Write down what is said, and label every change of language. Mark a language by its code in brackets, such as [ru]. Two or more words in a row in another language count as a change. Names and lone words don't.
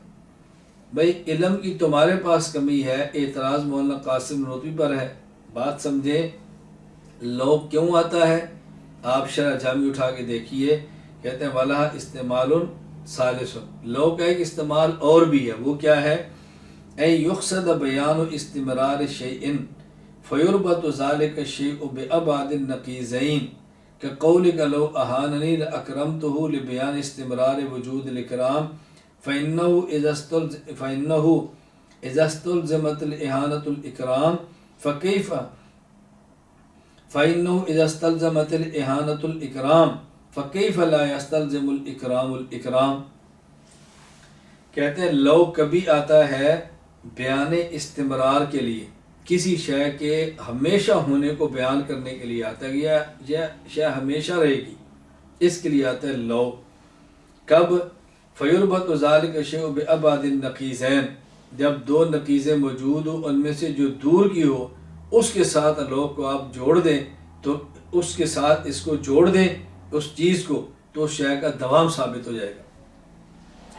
[ur] بھئی علم کی تمہارے پاس کمی ہے، اعتراض مولانا قاسم نانوتوی پر ہے، بات سمجھیں۔ لوگ کیوں آتا ہے؟ آپ شرح جامی اٹھا کے دیکھیے، کہتے ہیں والا استعمال ثالث، لوگ کا ایک استعمال اور بھی ہے، وہ کیا ہے؟ [ar] اے یقصد بیان استمرار شیئن فیربط ذالک الشیء بأبعد النقیضین کقولک لو اہاننی لاکرمتہ لبیان استمرار وجود الاکرام فإنہ اذا استلزمت الاہانۃ الاکرام فکیف فکیف لا یستلزم الاکرام الاکرام۔ [ur] کہتے ہیں لو کبھی آتا ہے بیان استمرار کے لیے، کسی شے کے ہمیشہ ہونے کو بیان کرنے کے لیے آتا ہے، یہ شے ہمیشہ رہے گی، اس کے لیے آتا ہے لو۔ کب؟ [ar] فیربط ذالک الشیء بأبعد النقیضین، [ur] جب دو نقیضیں موجود ہوں، ان میں سے جو دور کی ہو اس کے ساتھ لو کو آپ جوڑ دیں، تو اس کے ساتھ اس کو جوڑ دیں اس چیز کو، تو اس شے کا دوام ثابت ہو جائے گا۔